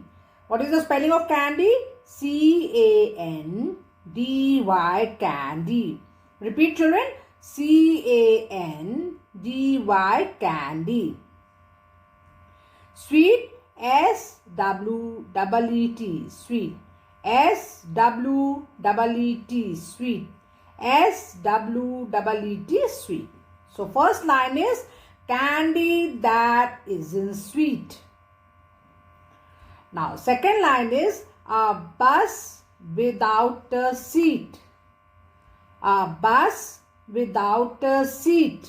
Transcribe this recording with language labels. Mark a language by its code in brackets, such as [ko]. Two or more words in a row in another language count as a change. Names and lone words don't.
[en] What is the spelling of candy? C-A-N-D-Y. Candy. Repeat, children. C-A-N-D-Y. Candy. Sweet. S-W-E-E-T. Sweet. S-W-E-E-T. Sweet. S-W-E-E-T. Sweet. So first line is candy that isn't sweet. Now second line is a bus without a seat. A bus without a seat.